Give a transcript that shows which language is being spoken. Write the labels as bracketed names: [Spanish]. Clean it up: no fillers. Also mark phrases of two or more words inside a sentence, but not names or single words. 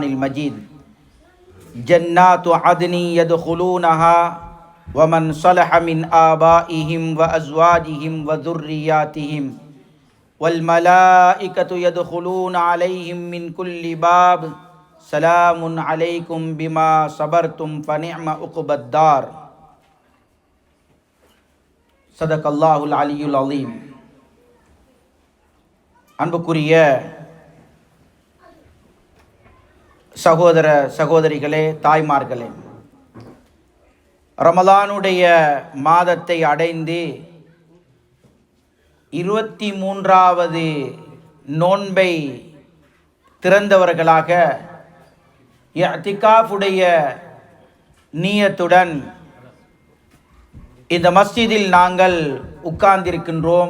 [Arabic] المجيد جنات عدن يدخلونها ومن صلح من آبائهم وأزواجهم وذرياتهم والملائكة يدخلون عليهم من كل باب سلام عليكم بما صبرتم فنعم عقبى الدار صدق الله العلي العظيم. [Tamil] அன்புக்குரிய சகோதர சகோதரிகளே, தாய்மார்களே, ரமலானுடைய மாதத்தை அடைந்து 23வது நோன்பை திறந்தவர்களாக இஅ்திகாஃபுடைய நியத்துடன் இந்த மஸ்ஜிதில் நாங்கள் உட்கார்ந்திருக்கின்றோம்.